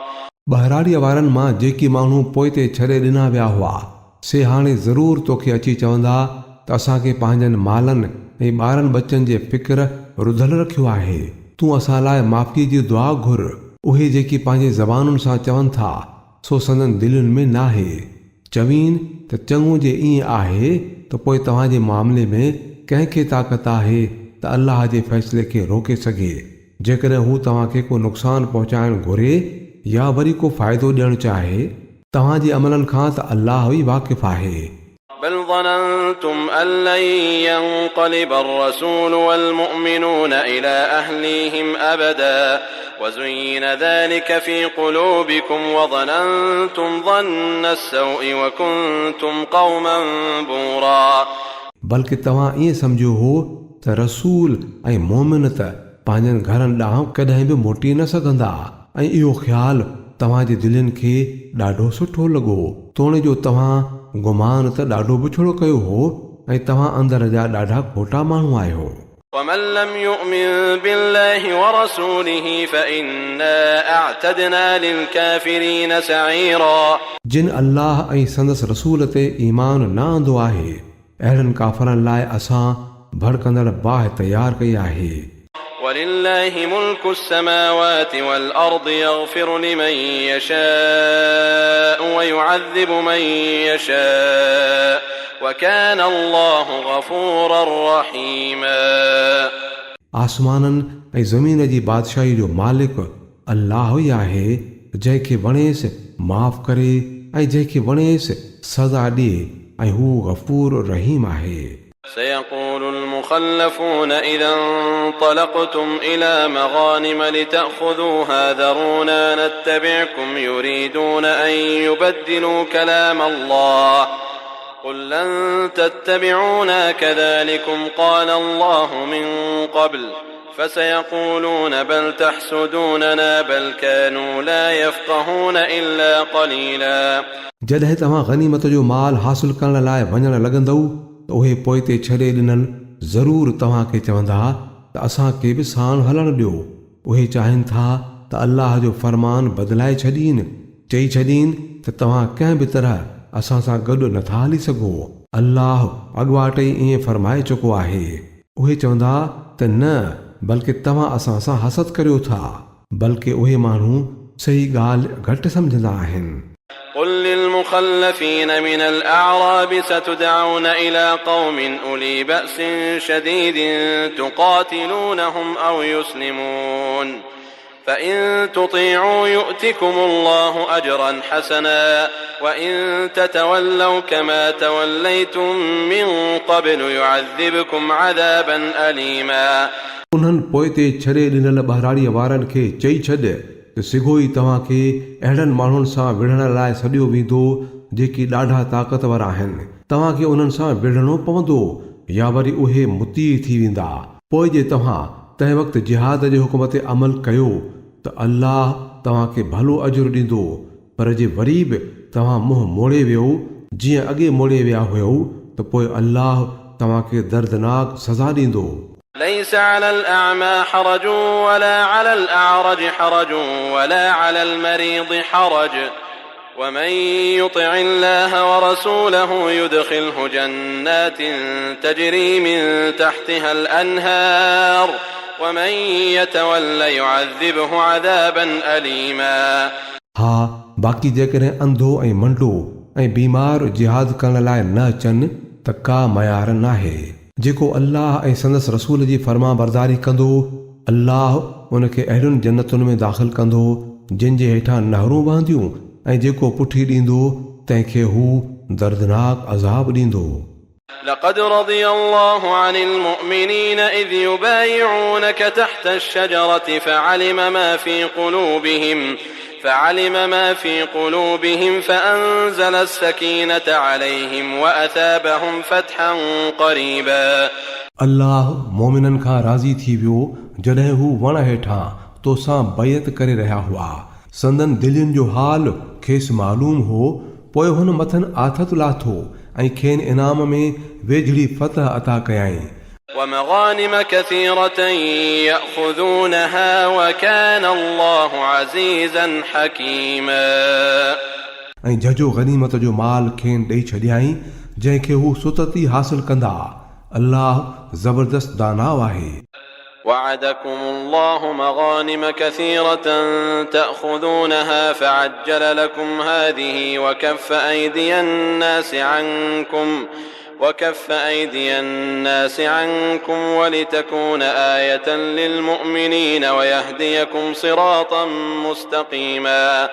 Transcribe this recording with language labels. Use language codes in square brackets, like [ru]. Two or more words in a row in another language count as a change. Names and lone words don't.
[sd] बहराड़ीअ वारनि मां जेकी माण्हू पोइते छॾे ॾिना विया हुआ से हाणे ज़रूरु तोखे अची चवंदा त असांखे पंहिंजनि मालनि ऐं ॿारनि बचनि जे फ़िक्र रुधल रखियो आहे। तूं असां लाइ माफ़ी जी दुआ घुर। उहे जेकी पंहिंजे ज़बानुनि सां चवनि था सो संदन दिलुनि में नाहे। चवीन त चङो जे ईअं आहे त पोइ तव्हांजे मामले में कंहिंखे ताक़त आहे त अल्लाह जे फ़ैसिले खे रोके सघे जेकॾहिं हू तव्हांखे को नुक़सानु पहुचाइणु घुरे या वरी को फ़ाइदो ॾियणु चाहे। तव्हांजे अमलनि खां त अल्लाह ई वाक़िफ़ आहे। [ar] بل ظننتم أن لن ينقلب الرسول والمؤمنون إلى أهليهم أبدا وزين ذلك في قلوبكم وظننتم ظن السوء وكنتم قوما بورا. [sd] बल्कि तव्हां ईअं सम्झो हो त रसूल ऐं मोमिन त पंहिंजनि घरनि ॾांहुं कॾहिं बि मोटी न सघंदा ऐं इहो ख़्यालु तव्हांजे दिलनि खे ॾाढो सुठो लॻो तोणे जो तव्हां गुमान त ॾाढो बुछड़ो कयो हो ऐं तव्हां अंदर जा ॾाढा खोटा माण्हू आहियो। [ar] ومن لم يؤمن بالله ورسوله فإنا أعتدنا للكافرين سعيرا. [sd] जिन अल्लाह ऐं संदसि रसूल ते ईमान न आंदो आहे अहिड़नि काफ़रनि लाइ असां भड़कंदड़ बाहि तयार कई आहे। [ar] ولله ملك السماوات والأرض يغفر لمن يشاء ويعذب من يشاء وكان الله غفورا رحيما. [sd] आसमाननि ऐं ज़मीन जी बादशाही जो मालिक अल्लाह ई आहे जंहिंखे वणेसि माफ़ करे ऐं जंहिंखे वणेसि सज़ा ॾिए ऐं हू गफ़ूर रहीम आहे। [ar] سيقول المخلفون إذا انطلقتم إلى مغانم لتأخذوها ذرونا نتبعكم يريدون أن يبدلوا كلام الله قل لن تتبعونا كذلكم قال الله من قبل فسيقولون بل تحسدوننا بل كانوا لا يفقهون إلا قليلا. [sd] जॾहिं तव्हां गनीमत जो माल हासिल करण लाइ वञण लॻंदव त उहे पोइ ते छॾे ॾिनल ज़रूरु तव्हांखे चवंदा त असांखे बि साण हलणु ॾियो। उहे चाहिनि था त अल्लाह जो फरमान बदिलाए छॾीनि चई छॾीनि त तव्हां कंहिं बि तरह असां सां गॾु नथा हली सघो। अल्लाह अॻुवाट ई ईअं फरमाए चुको आहे। उहे चवंदा त न बल्कि तव्हां असां सां हसद करियो था बल्कि उहे माण्हू सही ॻाल्हि घटि सम्झंदा आहिनि। [ar] قل للمخلفين من الأعراب ستدعون إلى قوم أولي بأس شديد تقاتلونهم أو يسلمون فإن تطيعوا يؤتكم الله أجرا حسنا وإن تتولوا كما توليتم من قبل يعذبكم عذابا أليما. [sd] उन्हनि पोइ ते छॾे ॾिनल बहराड़ीअ वारनि खे चई छॾ त सिघो ई तव्हांखे अहिड़नि माण्हुनि सां विढ़ण लाइ सॾियो वेंदो जेकी ॾाढा ताक़तवर आहिनि। तव्हांखे उन्हनि सां विढ़णो पवंदो या वरी उहे मुती थी वेंदा। पोइ जे तव्हां तंहिं वक़्तु जिहाद जे हुकुम ते अमल कयो त अल्लाह तव्हांखे भलो अजुर ॾींदो। पर जे वरी बि तव्हां मुंहुं मोड़े वियो जीअं अॻे मोड़े विया हुयो त पोइ अल्लाह तव्हांखे दर्दनाक सज़ा ॾींदो। [ar] ليس على الأعمى حرج ولا على الأعرج حرج ولا على المريض حرج ومن يطع الله ورسوله يدخله جنات تجري من تحتها الأنهار ومن يتولى يعذبه عذابا أليما. [sd] हाँ बाक़ी जेकॾहिं अंधो ऐं मंडो ऐं बीमार जिहाद करण लाइ न अचनि त का मयार नाहे। जेको अल्लाह ऐं संदसि रसूल जी फर्मा बरदारी कंदो अल्लाह उनखे अहिड़ियुनि जन्नतुनि में दाख़िल कंदो जिन जे हेठां नहरूं वहंदियूं ऐं जेको पुठी ॾींदो तंहिंखे हू दर्दनाक अज़ाब ॾींदो। [ar] لقد رضي الله عن المؤمنين إذ يبايعونك تحت الشجرة فعلم ما في قلوبهم فأنزل السكينة عليهم وأثابهم فتحا قريبا. [sd] अल्लाह मोमिननि खां राज़ी थी वियो जॾहिं हू वण हेठां तोसां बैत करे रहिया हुआ। संदन दिलनि जो हाल खेसि मालूम हो पोइ हुन मथनि आथत लाथो ऐं खेनि इनाम में वेझड़ी फतह अता कयाईं [ar] ومغانم كثيرة يأخذونها وكان الله عزيزا حكيما [sd] ऐं झझो गनीमत जो माल खेनि ॾेई छॾियाईं जंहिंखे हू सुतती हासिल कंदा अल्लाह ज़बरदस्त दानाव आहे [ar] وعدكم الله مغانم كثيرة تأخذونها فعجل لكم هذه وكف أيدي الناس عنكم ولتكون آية للمؤمنين ويهديكم صراطا مستقيما